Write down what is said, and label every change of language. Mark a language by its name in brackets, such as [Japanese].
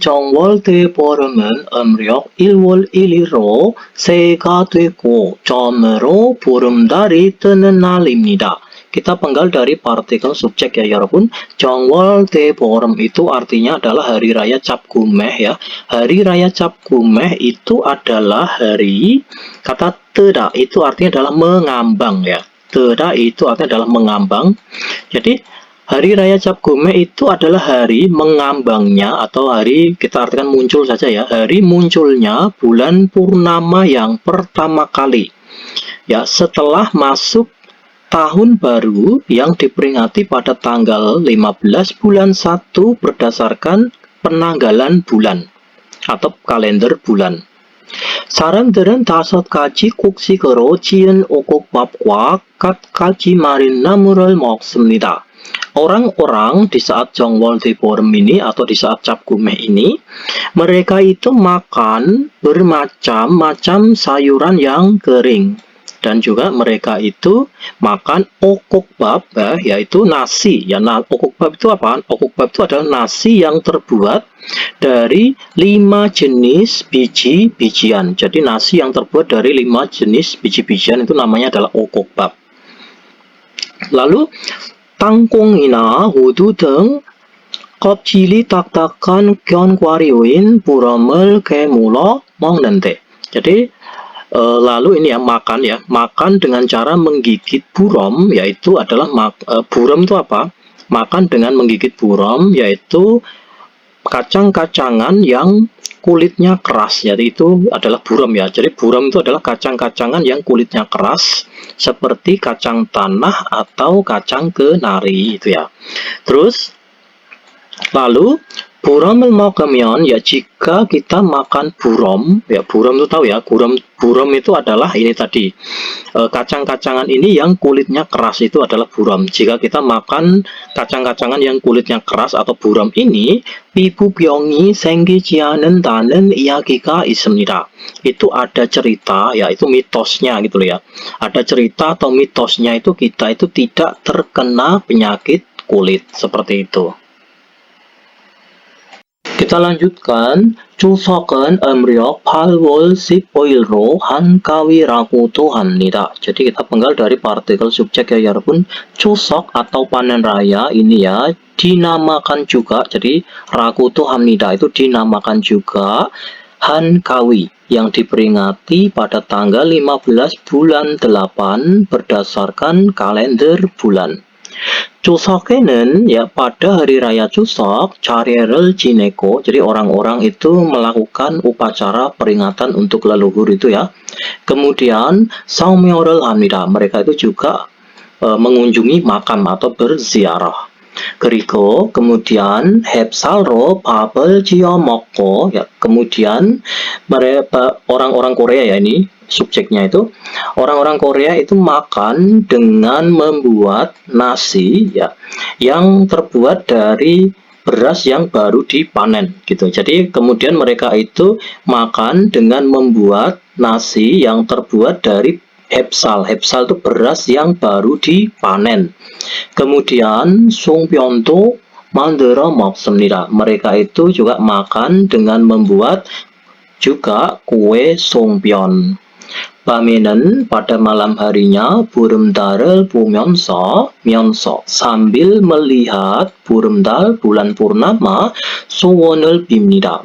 [Korean] 정월 대보름은 음력 1월 1일로 새해가 되고 점으로 보름달이 뜨는 날입니다. [Indonesian] Kita penggal dari partikel subjek ya 여러분. 정월 대보름 itu artinya adalah hari raya Cap Gumeh ya. Hari raya Cap Gumeh itu adalah hari, kata teda itu artinya adalah mengambang ya. Teda itu artinya adalah mengambang. Jadi hari raya Cap Gumeh itu adalah hari mengambangnya, atau hari, kita artikan muncul saja ya, hari munculnya bulan purnama yang pertama kali ya, setelah masuk tahun baru yang diperingati pada tanggal 15 bulan 1 berdasarkan penanggalan bulan atau kalender bulan. [Korean] 사람들은 5가지 곡식으로 지은 오곡밥과 갖가지 마린 나물을 먹습니다. [Indonesian] Orang-orang di saat Jongwol Deborem ini atau di saat Cap Gumeh ini, mereka itu makan bermacam-macam sayuran yang kering. Dan juga mereka itu makan okokbab ya, yaitu nasi ya. Nah, okokbab itu apa? Okokbab itu adalah nasi yang terbuat dari 5 jenis biji-bijian. Jadi nasi yang terbuat dari 5 jenis biji-bijian itu namanya adalah okokbab. [Korean] Lalu 땅콩이나 호두 등 껍질이 딱딱한 견과류인 부럼을 깨물어 먹는데. [Indonesian] Jadi lalu ini ya, makan dengan cara menggigit burom, yaitu adalah burom itu apa? Makan dengan menggigit burom, yaitu kacang-kacangan yang kulitnya keras, jadi itu adalah burom ya. Jadi burom itu adalah kacang-kacangan yang kulitnya keras, seperti kacang tanah atau kacang kenari itu ya. Terus lalu [Korean] burom을 먹으면 [Indonesian] ya, jika kita makan burom ya, burom itu tahu ya, burom itu adalah ini tadi, kacang-kacangan ini yang kulitnya keras itu adalah burom. Jika kita makan kacang-kacangan yang kulitnya keras atau burom ini, [Korean] 피부병이 생기지 않는다는 이야기가 있습니다. [Indonesian] Itu ada cerita ya, itu mitosnya gitu loh ya. Ada cerita atau mitosnya itu kita itu tidak terkena penyakit kulit seperti itu. Kita lanjutkan. [Korean] 추석은 음력 8월 15일로 한가위라고도 합니다. [Indonesian] Jadi kita penggal dari partikel subjek ya 여러분. 추석 atau panen raya ini ya dinamakan juga, jadi rakuto hamnida itu dinamakan juga 한가위 yang diperingati pada tanggal 15 bulan 8 berdasarkan kalender bulan. [Korean] 추석에는 [Indonesian] ya, pada hari raya Chuseok [Korean] 차례를 지내고, [Indonesian] jadi orang-orang itu melakukan upacara peringatan untuk leluhur itu ya. Kemudian [Korean] 성묘를 합니다. [Indonesian] Mereka itu juga mengunjungi makam atau berziarah. [Korean] 그리고 [Indonesian] kemudian [Korean] 햅쌀로 밥을 지어 먹고 [Indonesian] ya, kemudian mereka orang-orang Korea ya, ini subjeknya itu orang-orang Korea itu makan dengan membuat nasi ya, yang terbuat dari beras yang baru dipanen gitu. Jadi kemudian mereka itu makan dengan membuat nasi yang terbuat dari 햅쌀. 햅쌀 itu beras yang baru dipanen. [Korean] Kemudian 송편도 만들어 먹습니다. [Indonesian] Mereka itu juga makan dengan membuat juga kue 송편. [Korean] 밤에는 [Indonesian] pada malam harinya [Korean] 보름달을 보면서 [Indonesian] sambil melihat 보름달 bulan purnama [Korean] 소원을 빕니다.